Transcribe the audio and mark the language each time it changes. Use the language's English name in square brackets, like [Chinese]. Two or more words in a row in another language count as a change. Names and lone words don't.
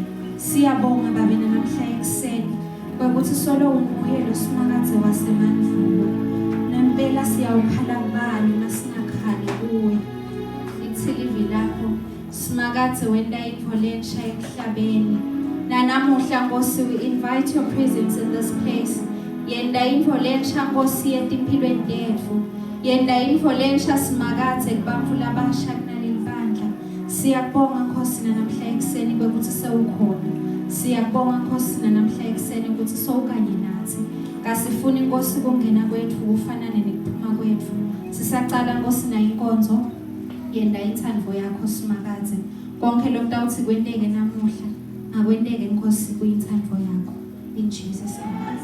[Swati] Siyabonga babena namhla ekseni ukuthi solo umoya losimakade wasemandvulo. Nempela siyawukhala kubani masingakhali kuwe. Ithilivi lakho simakade wenda into lensha emhlabeni. Nanamuhla Nkosi, [English] we invite your presence in this place. [Swati] Yenda into lensha Nkosi etimpilweni tethu. Yenda into lensha simakade kubantfu labasha kunaleli bandla. Siyabonga Nkosi namhla ekseni ukuthi sewukhona. Siyabonga Nkosi namhla ekseni ukuthi sowukanye nathi. Kasifuni Nkosi kungena kwethu kufanane nekuphuma kwethu. Sisacala Nkosi na inkonzo yenda inthandvo yakho simakade. Konke lokutawuthi kwenteke namuhla akwenteke Nkosi kuyinthandvo yakho. [English] In Jesus name.